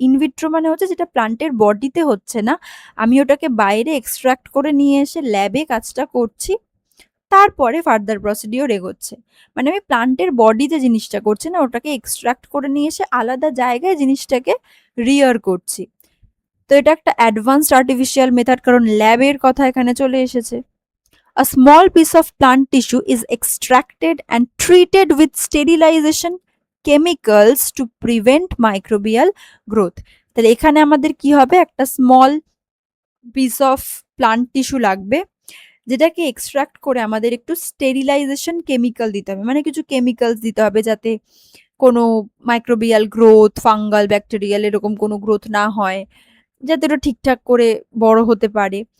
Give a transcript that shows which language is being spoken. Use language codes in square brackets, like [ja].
[bn] In vitro মানে হচ্ছে যেটা প্লান্টের বডিতে হচ্ছে না, আমি ওটাকে বাইরে এক্সট্রাক্ট করে নিয়ে এসে ল্যাবে কাজটা করছি, তারপরে ফার্দার প্রসিডিওর এগোচ্ছে। মানে আমি প্লান্টের বডিতে জিনিসটা করছি না, ওটাকে এক্সট্রাক্ট করে নিয়ে এসে আলাদা জায়গায় জিনিসটাকে রিয়ার করছি। তো এটা একটা অ্যাডভান্সড আর্টিফিশিয়াল মেথড, কারণ ল্যাবের কথা এখানে চলে এসেছে। [en] A small piece of plant tissue is extracted and treated with sterilization chemicals to prevent microbial growth. [bn] তাহলে এখানে আমাদের কি হবে, একটা small piece of plant tissue লাগবে, যেটাকে এক্সট্রাক্ট করে আমাদের একটু স্টেরিলাইজেশন কেমিক্যাল দিতে হবে, মানে কিছু কেমিক্যালস দিতে হবে যাতে কোনো মাইক্রোবিয়াল গ্রোথ, ফাঙ্গাল, ব্যাকটেরিয়াল এরকম কোনো গ্রোথ না হয়, যাতে ওটা ঠিকঠাক করে বড় হতে পারে।